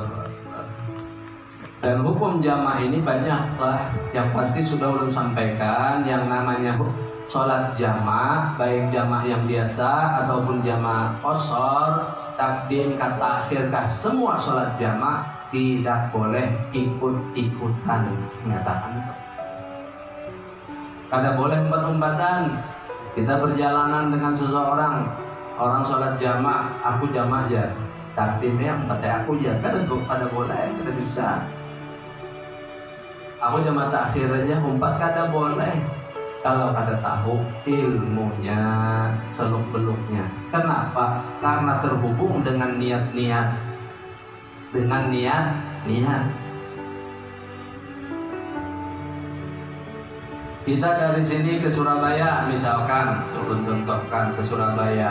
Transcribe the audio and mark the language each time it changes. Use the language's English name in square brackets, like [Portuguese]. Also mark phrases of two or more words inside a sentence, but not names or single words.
[Indonesian] Dan hukum jamaah ini banyaklah, yang pasti sudah ulun sampaikan. Yang namanya sholat jamaah, baik jamaah yang biasa ataupun jamaah qasar, takdim kah takhir kah, semua sholat jamaah tidak boleh ikut-ikutan. [Banjar] Menyatakan kada boleh umpat-umpatan. Kita perjalanan dengan seseorang, orang sholat jamaah, aku jamaah aja, takdimnya umpatnya aku aja, kada boleh, kada bisa. Aku jamaah takhir aja, umpat kada boleh. [Indonesian] Kalau kada tahu ilmunya, seluk-beluknya. Kenapa? Karena terhubung dengan niat-niat. Dengan niat-niat. Kita dari sini ke Surabaya, misalkan, contohkan ke Surabaya.